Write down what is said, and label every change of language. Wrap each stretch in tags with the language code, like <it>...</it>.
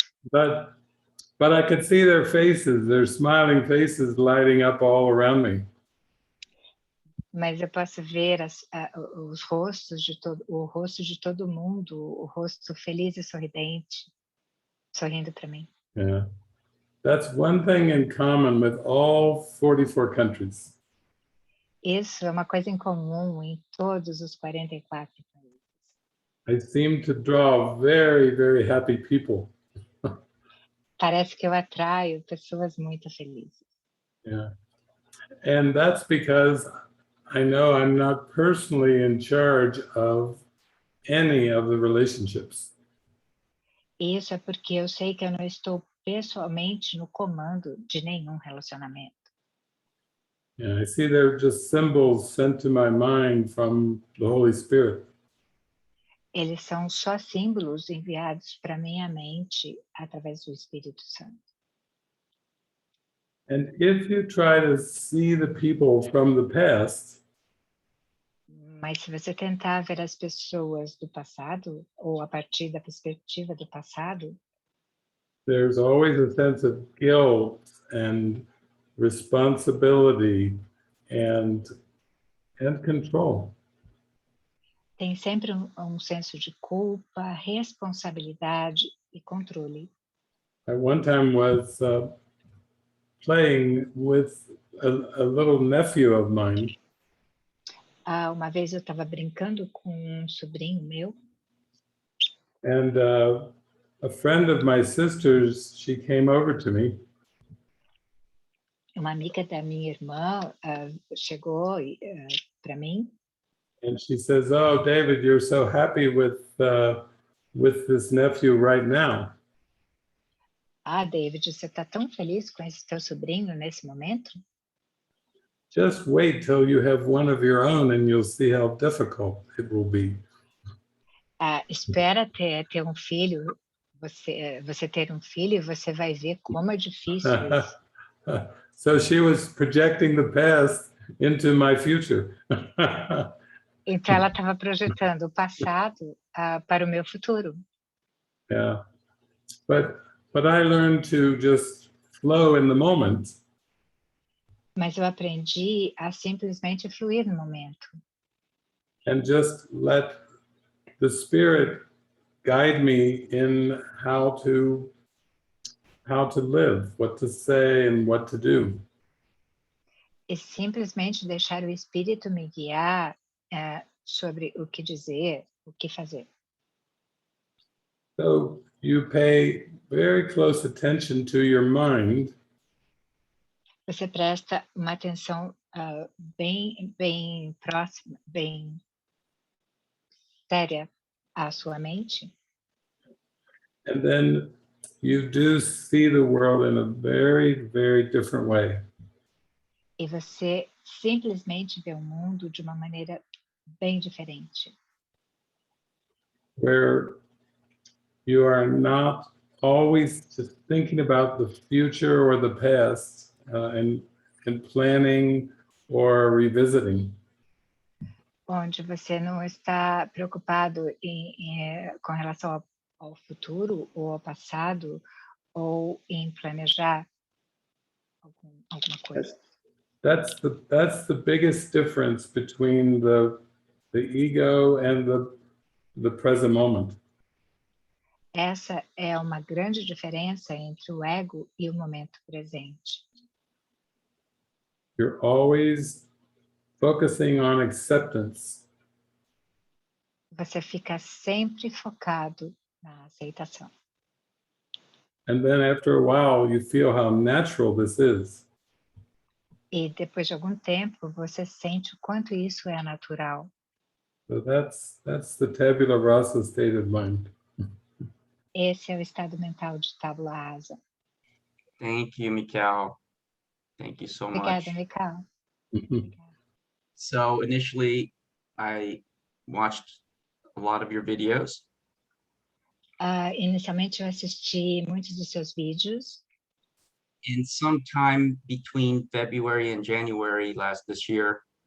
<en>But I could see their faces, their smiling faces lighting up all around me.</en> <pt>Mas eu posso ver os rostos o rosto de todo mundo, o rosto feliz e sorridente, sorrindo para mim.</pt> <en>Yeah. That's one thing in common with all 44 countries.</en> <pt>Isso é uma coisa em comum em todos os 44 países.</pt> <en>I seem to draw very, very happy people.</en> <pt>Parece que eu atraio pessoas muito felizes.</pt> <en>Yeah. And that's because I know I'm not personally in charge of any of the relationships.</en> <pt>Isso é porque eu sei que eu não estou pessoalmente no comando de nenhum relacionamento.</pt> <en>Yeah, I see they're just symbols sent to my mind from the Holy Spirit.</en> <pt>Eles são só símbolos enviados para minha mente através do Espírito Santo.</pt> <en>And if you try to see the people from the past,</en> <pt>Mas se você tentar ver as pessoas do passado, ou a partir da perspectiva do passado,</pt> <en>there's always a sense of guilt and responsibility and control.</en> <pt>tem sempre um senso de culpa, responsabilidade e controle.</pt> <en>I one time was playing with a little nephew of mine,</en> <pt>Uma vez eu estava brincando com um sobrinho meu,</pt> <en>and a friend of my sister's, she came over to me,</en> <pt>uma amiga da minha irmã chegou para mim</pt> <en>and she says, "Oh, David, you're so happy with this nephew right now."</en> <pt>David, você está tão feliz com esse teu sobrinho nesse momento?</pt> <en>Just wait till you have one of your own and you'll see how difficult it will be.</en> <pt>Espera ter um filho, você ter um filho e você vai ver como é difícil isso.</pt> <en>So she was projecting the past into my future.</en> <pt>Então ela estava projetando o passado para o meu futuro.</pt> <en>Yeah. But I learned to just flow in the moment.</en> <pt>Mas eu aprendi a simplesmente fluir no momento.</pt> <en>And just let the Spirit guide me in how to live, what to say and what to do.</en> <pt>E simplesmente deixar o Espírito me guiar sobre o que dizer, o que fazer.</pt> <en>So you pay very close attention to your mind.</en> <pt>Você presta uma atenção bem próxima, bem séria à sua mente.</pt> <en>And then you do see the world in a very, very different way.</en> <pt>E você simplesmente vê o mundo de uma maneira bem diferente.</pt> <en>Where you are not always just thinking about the future or the past and planning or revisiting.</en> <pt>Onde você não está preocupado com relação ao futuro ou ao passado ou em planejar alguma coisa.</pt> <en>That's the biggest difference between the ego and the present moment.</en> <pt>Essa é uma grande diferença entre o ego e o momento presente.</pt> <en>You're always focusing on acceptance.</en> <pt>Você fica sempre focado na aceitação.</pt> <en>And then after a while, you feel how natural this is.</en> <pt>E depois de algum tempo, você sente o quanto isso é natural.</pt> <en>So that's the tabula rasa state of mind.</en> <pt>Esse é o estado mental de tábula rasa.</pt> <en>Thank you, Mikhail. Thank you so much.</en> <pt>Obrigada, Mikhail.</pt> <en>So initially, I watched a lot of your videos.</en> <pt>Inicialmente, eu assisti muitos dos seus vídeos.</pt> <en>And sometime between February and January this year,</en>